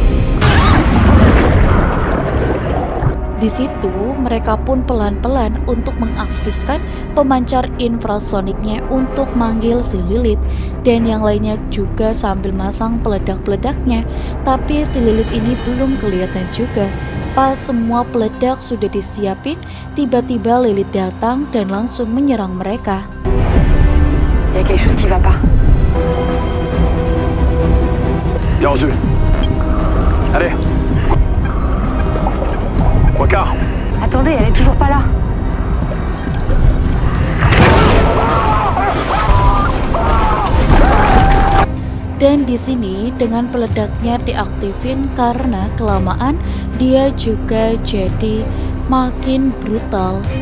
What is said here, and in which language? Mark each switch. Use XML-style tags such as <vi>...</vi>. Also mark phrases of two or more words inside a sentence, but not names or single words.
<id>Di situ mereka pun pelan-pelan untuk mengaktifkan pemancar infrasoniknya untuk manggil si Lilith dan yang lainnya juga sambil masang peledak-peledaknya. Tapi si Lilith ini belum kelihatan juga. Pas semua peledak sudah disiapin, tiba-tiba Lilith datang dan langsung menyerang mereka.</id> <fr>Il y a quelque chose qui va pas. Bien reçu. Allez. Wakar. Attendez, elle est toujours pas là.</fr> <id>Dan di sini dengan peledaknya diaktifin karena kelamaan dia juga jadi makin brutal.</id>